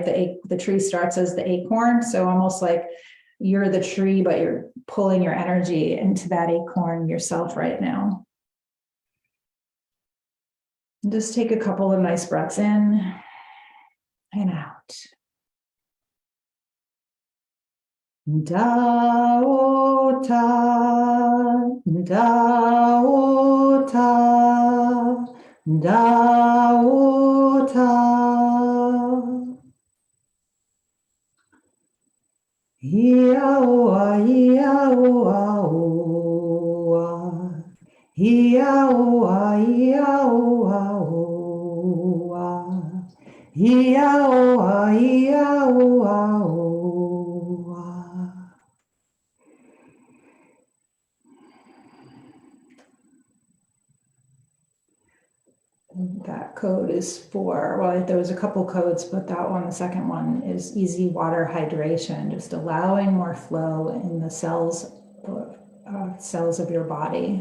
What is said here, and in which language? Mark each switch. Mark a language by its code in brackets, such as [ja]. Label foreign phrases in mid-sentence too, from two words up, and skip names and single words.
[en] The tree starts as the acorn. So almost like you're the tree, but you're pulling your energy into that acorn yourself right now. And just take a couple of nice breaths in and out. Dao ta, Dao ta, Dao ta. Ia-oa, ia-oa-oa. Ia-oa, ia-oa-oa. Ia-oa, ia-oa-oa. That code is for, well, there was a couple codes, but that one, the second one, is easy water hydration, just allowing more flow in the cells of your body.